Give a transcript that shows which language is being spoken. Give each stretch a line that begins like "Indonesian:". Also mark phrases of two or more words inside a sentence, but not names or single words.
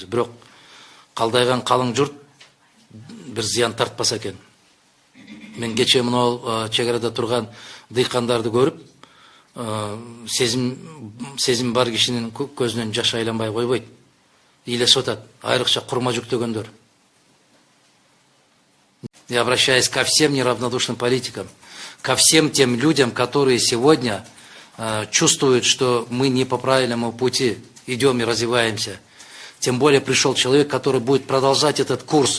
Kyrgyz: Бирок калдайган калың журт бир зыян тартпаса экен. Мен кече мына чек арада турган дыйкандарды көрүп, сезим бар кишинин көзүнөн жаш айланбай койбойт. Илесип атат, айрыкча курма жүктөгөндөр.
Russian: Я обращаюсь ко всем неравнодушным политикам, ко всем тем людям, которые сегодня чувствуют, что мы не по правильному пути идем и развиваемся. Тем более пришел человек, который будет продолжать этот курс.